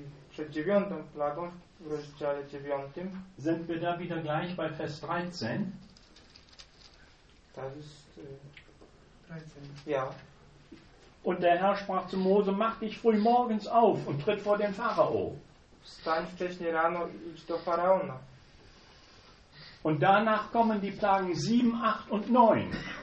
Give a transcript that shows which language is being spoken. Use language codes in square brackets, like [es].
[pl] przed dziewiątą plagą w rozdziale 9 [de] sind wir da wieder gleich bei Vers 13. Das ist 13. Ja. Und der Herr sprach zu Mose, mach dich früh morgens auf und tritt vor den Pharao. [pl] Stań wcześnie rano i idź do Faraona. [de] Und danach kommen die Plagen 7, 8 und 9.